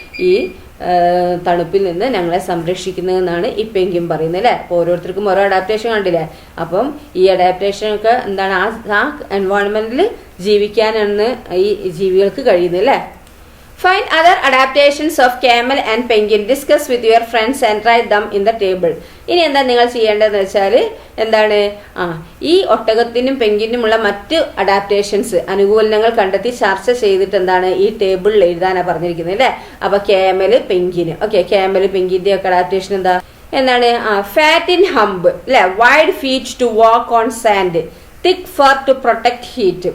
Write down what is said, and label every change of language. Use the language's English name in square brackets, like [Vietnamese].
[Malayalam] ഈ തണുപ്പിൽ നിന്ന് ഞങ്ങളെ സംരക്ഷിക്കുന്നതെന്നാണ് ഈ പെൻഗ്വിൻ പറയുന്നത് അല്ലേ. അപ്പോൾ ഓരോരുത്തർക്കും ഓരോ അഡാപ്റ്റേഷൻ കണ്ടില്ലേ. അപ്പം ഈ അഡാപ്റ്റേഷനൊക്കെ എന്താണ് ആ എൻവയോൺമെന്റിൽ ജീവിക്കാനാണ് ഈ ജീവികൾക്ക് കഴിയുന്നത് അല്ലേ. [English] Find other adaptations of camel and penguin. Discuss with your friends and write them in the table. [Malayalam] ഇനി എന്താ നിങ്ങൾ ചെയ്യേണ്ടതെന്ന് വെച്ചാൽ എന്താണ് ഈ ഒട്ടകത്തിനും പെൻഗ്വിനുമുള്ള മറ്റ് അഡാപ്റ്റേഷൻസ് അനുകൂലനങ്ങൾ കണ്ടെത്തി ചർച്ച ചെയ്തിട്ട് എന്താണ് ഈ ടേബിളിൽ എഴുതാനാണ് പറഞ്ഞിരിക്കുന്നത് അല്ലേ. അപ്പോൾ ക്യാമൽ, പെൻഗ്വിന്. ഓക്കെ, ക്യാമൽ, പെൻഗ്വിൻ്റെ ഒക്കെ അഡാപ്റ്റേഷൻ എന്താ? [English] എന്താണ് fat in hump അല്ലെ, wide feet to walk on sand, thick fur to protect heat.